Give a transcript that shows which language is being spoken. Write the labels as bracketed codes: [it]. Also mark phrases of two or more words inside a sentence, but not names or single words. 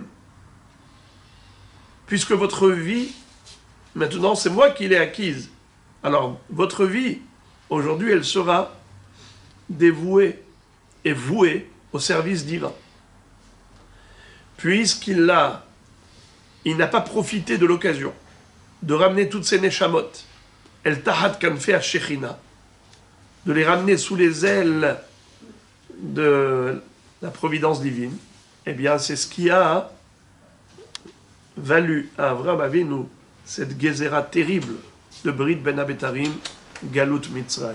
[fr] Puisque votre vie, maintenant, c'est moi qui l'ai acquise. Alors, votre vie, aujourd'hui, elle sera dévouée et vouée au service divin. Puisqu'il n'a pas profité de l'occasion de ramener toutes ces neshamot, [he] אל תחת כנפי השכינה, [fr] de les ramener sous les ailes de la providence divine, eh bien, c'est ce qui a valu à Avraham Avinu cette gézéra terrible de Brit Ben Abetarim, [he] גלות מצרים.